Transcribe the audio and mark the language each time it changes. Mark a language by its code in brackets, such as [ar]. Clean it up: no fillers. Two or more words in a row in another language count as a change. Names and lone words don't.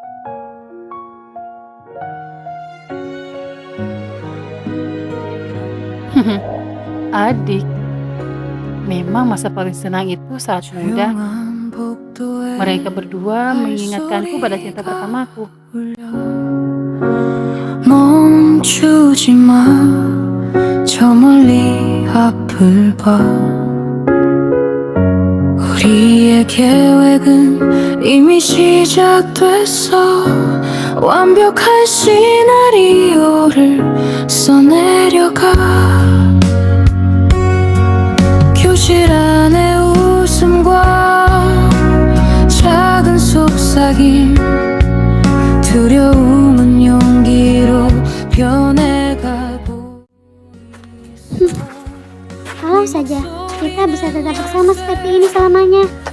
[id] Adik, memang masa paling senang itu saat muda. Mereka berdua mengingatkanku pada cinta pertamaku. [ko] 멈추지 마, 저 멀리 앞을 봐. 우리의 계획은 이미 시작됐어. 완벽한 시나리오를 써내려가. 교실 안의 웃음과 작은 속삭임, 두려움은 용기로 변해가고. [id] Kalau saja kita bisa tetap bersama seperti ini selamanya.